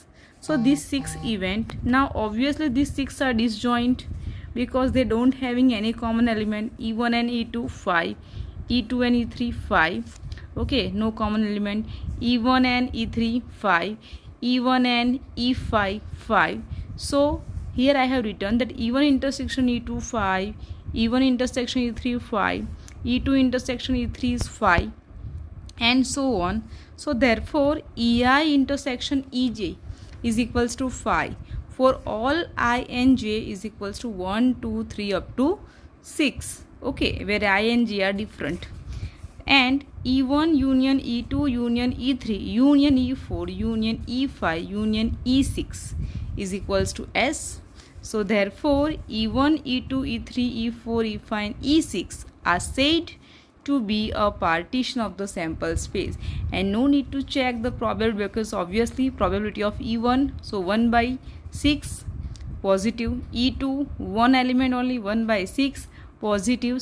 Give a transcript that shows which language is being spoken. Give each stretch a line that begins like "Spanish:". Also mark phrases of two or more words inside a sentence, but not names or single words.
English: So these 6 event, now obviously these 6 are disjoint because they don't having any common element. E1 and E2 5, E2 and E3 5. Okay, no common element. E1 and E3 5, E1 and E5 5. So here I have written that E1 intersection E2 5, E1 intersection E3 5, E2 intersection E3 is 5 and so on. So therefore EI intersection EJ is equals to phi for all I and j is equals to 1, 2, 3 up to 6. Okay, where I and j are different. And E1 union E2 union E3 union E4 union E5 union E6 is equals to S. So therefore E1, E2, E3, E4, E5 and E6 are said to be a partition of the sample space, and no need to check the probability because obviously probability of E1, so 1 by 6 positive, E2 one element only, 1 by 6 positive.